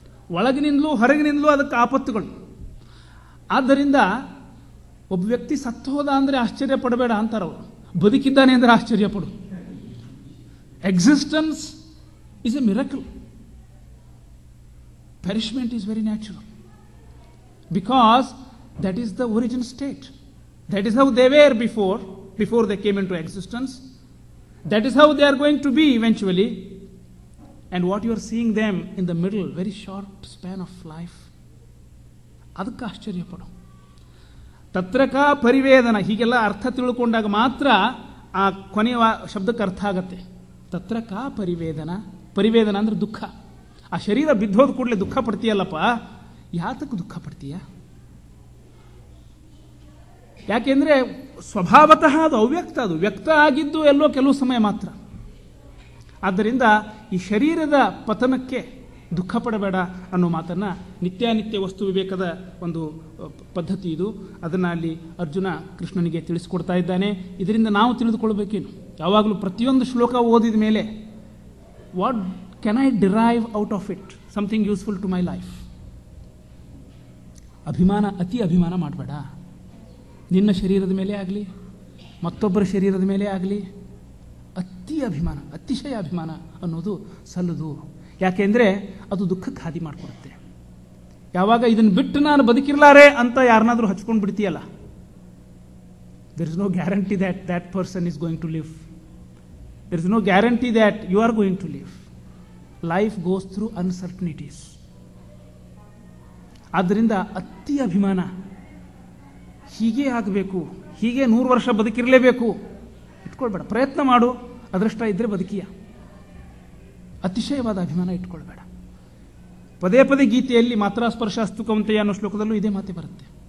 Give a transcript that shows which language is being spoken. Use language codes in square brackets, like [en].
[kn] ಒಳಗಿನಿಂದಲೂ ಹೊರಗಿನಿಂದಲೂ ಅದಕ್ಕೆ ಆಪತ್ತುಗಳು. ಆದ್ದರಿಂದ ಒಬ್ಬ ವ್ಯಕ್ತಿ ಸತ್ತು ಹೋದ ಅಂದರೆ ಆಶ್ಚರ್ಯ ಪಡಬೇಡ ಅಂತಾರವರು. ಬದುಕಿದ್ದಾನೆ ಅಂದರೆ ಆಶ್ಚರ್ಯ ಪಡು. [en] Existence is a miracle. Perishment is very natural because that is the origin state. That is how they were before they came into existence. That is how they are going to be eventually. And what you are seeing them in the middle, very short span of life, [kn] ಅದಕ್ಕೆ ಆಶ್ಚರ್ಯ ಪಡು. ತತ್ರಕ ಪರಿವೇದನ, ಹೀಗೆಲ್ಲ ಅರ್ಥ ತಿಳ್ಕೊಂಡಾಗ ಮಾತ್ರ ಆ ಕೊನೆಯ ಶಬ್ದಕ್ಕೆ ಅರ್ಥ ಆಗತ್ತೆ. ತತ್ರಕ ಪರಿವೇದನ. ಪರಿವೇದನ ಅಂದ್ರೆ ದುಃಖ. ಆ ಶರೀರ ಬಿದ್ದೋದ ಕೂಡಲೇ ದುಃಖ ಪಡ್ತೀಯಲ್ಲಪ್ಪ, ಯಾತಕ್ಕೆ ದುಃಖ ಪಡ್ತೀಯ? ಯಾಕೆಂದರೆ ಸ್ವಭಾವತಃ ಅದು ಅವ್ಯಕ್ತ. ಅದು ವ್ಯಕ್ತ ಆಗಿದ್ದು ಎಲ್ಲೋ ಕೆಲವು ಸಮಯ ಮಾತ್ರ. ಆದ್ದರಿಂದ ಈ ಶರೀರದ ಪತನಕ್ಕೆ ದುಃಖ ಪಡಬೇಡ ಅನ್ನೋ ಮಾತನ್ನು ನಿತ್ಯಾನಿತ್ಯ ವಸ್ತು ವಿವೇಕದ ಒಂದು ಪದ್ಧತಿ ಇದು. ಅದನ್ನು ಅಲ್ಲಿ ಅರ್ಜುನ ಕೃಷ್ಣನಿಗೆ ತಿಳಿಸ್ಕೊಡ್ತಾ ಇದ್ದಾನೆ. ಇದರಿಂದ ನಾವು ತಿಳಿದುಕೊಳ್ಬೇಕೇನು? ಯಾವಾಗಲೂ ಪ್ರತಿಯೊಂದು ಶ್ಲೋಕ ಓದಿದ ಮೇಲೆ [en] What can I derive out of it something useful to my life. [kn] ಅಭಿಮಾನ, ಅತಿ ಅಭಿಮಾನ ಮಾಡಬೇಡ. ನಿನ್ನ ಶರೀರದ ಮೇಲೆ ಆಗಲಿ, ಮತ್ತೊಬ್ಬರ ಶರೀರದ ಮೇಲೆ ಆಗಲಿ ಅತಿ ಅಭಿಮಾನ, ಅತಿಶಯ ಅಭಿಮಾನ ಅನ್ನೋದು ಸಲ್ಲದು. ಯಾಕೆಂದರೆ ಅದು ದುಃಖಕ್ಕೆ ಹಾದಿ ಮಾಡಿಕೊಡುತ್ತೆ. ಯಾವಾಗ ಇದನ್ನು ಬಿಟ್ಟು ನಾನು ಬದುಕಿರಲಾರೆ ಅಂತ ಯಾರನ್ನಾದರೂ ಹಚ್ಕೊಂಡು ಬಿಡ್ತೀಯಲ್ಲ, [en] there is no guarantee that that person is going to live. There is no guarantee that you are going to live. Life goes through uncertainties. [kn] ಆದ್ದರಿಂದ ಅತಿ ಅಭಿಮಾನ, ಹೀಗೆ ಆಗಬೇಕು, ಹೀಗೆ 100 ವರ್ಷ ಬದುಕಿರಲೇಬೇಕು ಇಟ್ಕೊಳ್ಬೇಡ. ಪ್ರಯತ್ನ ಮಾಡು, ಅದೃಷ್ಟ ಇದ್ದರೆ ಬದುಕಿಯ. ಅತಿಶಯವಾದ ಅಭಿಮಾನ ಇಟ್ಕೊಳ್ಬೇಡ. ಪದೇ ಪದೇ ಗೀತೆಯಲ್ಲಿ ಮಾತ್ರ ಸ್ಪರ್ಶಾಸ್ತು ಕೌಂತೆಯ ಅನ್ನೋ ಶ್ಲೋಕದಲ್ಲೂ ಇದೇ ಮಾತೆ ಬರುತ್ತೆ.